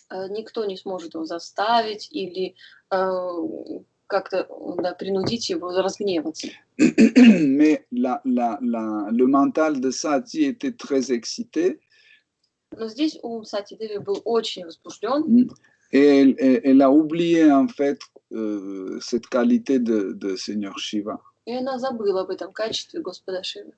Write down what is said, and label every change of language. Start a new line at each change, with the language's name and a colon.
Russian: Никто не сможет его заставить или как-то принудить его разгневаться.
French: Mais le mental de Sati était très excité.
Russian: Но здесь ум Сати Деви был очень возбужден.
French: Et elle a oublié en fait cette qualité de Seigneur Shiva.
Russian: И она забыла об этом качестве Господа Шивы.